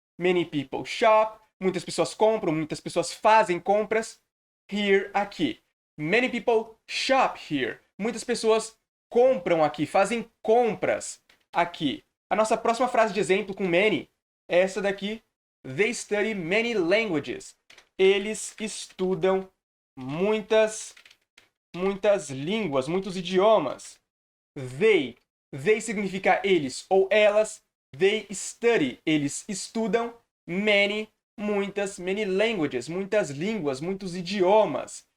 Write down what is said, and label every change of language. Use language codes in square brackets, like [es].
[en] Many people shop. [pt] Muitas pessoas compram, muitas pessoas fazem compras. Here, aqui. [en] Many people shop here. [pt] Muitas pessoas compram aqui, fazem compras aqui. A nossa próxima frase de exemplo com many é essa daqui. [en] They study many languages. [pt] Eles estudam muitas línguas, muitos idiomas. They significa eles ou elas. [en] They study, [pt] eles estudam. Many, muitas, [en] many languages, [pt] muitas línguas, muitos idiomas.